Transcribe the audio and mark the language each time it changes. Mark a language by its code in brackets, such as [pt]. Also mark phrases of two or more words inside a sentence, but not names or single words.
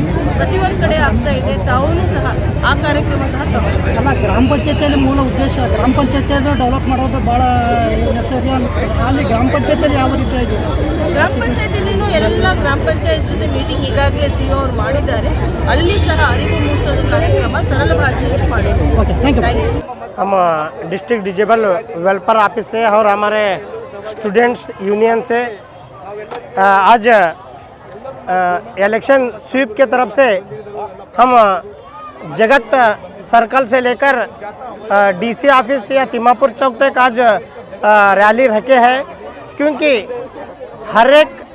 [kn] ಪ್ರತಿಯೊಂದು ಕಡೆ ಆಗ್ತಾ ಇದೆ. ತಾವೂ ಸಹ ಆ ಕಾರ್ಯಕ್ರಮ ಸಹ ತಗೊಳ್ಬೇಕು. ಅಲ್ಲ, ಗ್ರಾಮ ಪಂಚಾಯತಿಯಲ್ಲಿ ಮೂಲ ಉದ್ದೇಶ ಗ್ರಾಮ ಪಂಚಾಯತಿಯನ್ನು ಡೆವಲಪ್ ಮಾಡೋದು ಭಾಳ ನೆಸರಿ ಅನ್ನಿಸ್ತದೆ. ಅಲ್ಲಿ ಗ್ರಾಮ ಪಂಚಾಯತಿಯಲ್ಲಿ ಯಾವ ರೀತಿಯಾಗಿ ಗ್ರಾಮ ಪಂಚಾಯತಿನೂ ಎಲ್ಲ ಗ್ರಾಮ ಪಂಚಾಯತ್ ಜೊತೆ ಮೀಟಿಂಗ್ ಈಗಾಗಲೇ CEO ಅವರು ಮಾಡಿದ್ದಾರೆ. ಅಲ್ಲಿ ಸಹ ಅರಿವು ಮೂಡಿಸೋದು ಕಾರ್ಯಕ್ರಮ [hi] सरल भाषा में। हम [en] district disabled welfare office [hi] से और हमारे [en] students union [hi] से आज [en] election sweep [hi] के तरफ से हम जगत सर्कल से लेकर [en] DC office [hi] या तिमापुर चौक तक आज रैली रखे हैं, क्योंकि हर एक